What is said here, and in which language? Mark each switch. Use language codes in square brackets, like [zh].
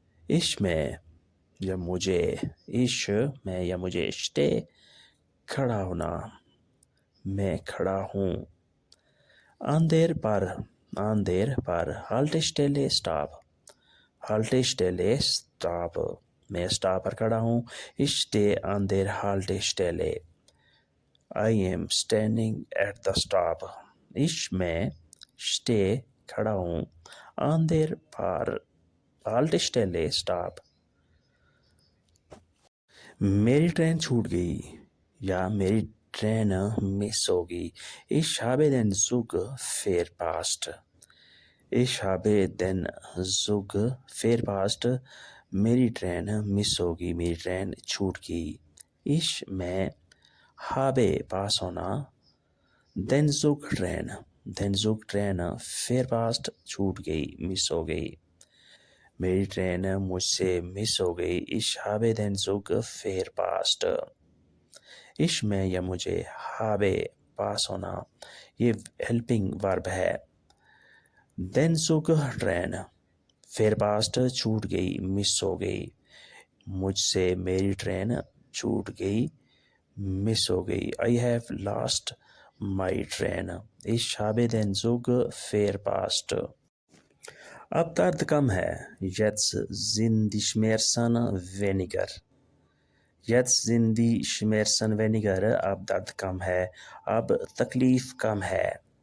[hi] ich में या मुझे, ich में या मुझे, stay खड़ा होना, मैं खड़ा हूँ। अंधेर पर Haltestelle स्टॉप, Haltestelle स्टॉप, मैं स्टॉप पर खड़ा हूँ। [de] Ich stehe an der Haltestelle। [en] I am standing at the stop। [hi] ich में stay खड़ा हूँ, an der पर Haltestelle स्टॉप। मेरी ट्रेन छूट गई या मेरी ट्रेन मिस हो गई। [de] Ich habe den Zug verpasst। ich habe den Zug verpasst, [hi] मेरी ट्रेन मिस हो गई, मेरी ट्रेन छूट गई। ich में habe पास होना, den Zug ट्रेन verpasst छूट गई, मिस हो गई। मेरी ट्रेन मुझसे मिस हो गई। [de] ich habe den Zug verpasst। [hi] ich में या मुझे, habe पास होना, ये हेल्पिंग वर्ब है। den Zug ट्रेन, verpasst छूट गई, मिस हो गई। मुझसे मेरी ट्रेन छूट गई, मिस हो गई। [en] I have lost my train। [de] ich habe den Zug verpasst। [hi] अब दर्द कम है, [de] jetzt sind die Schmerzen weniger। jetzt sind die Schmerzen weniger, [hi] अब दर्द कम है, अब तकलीफ कम है।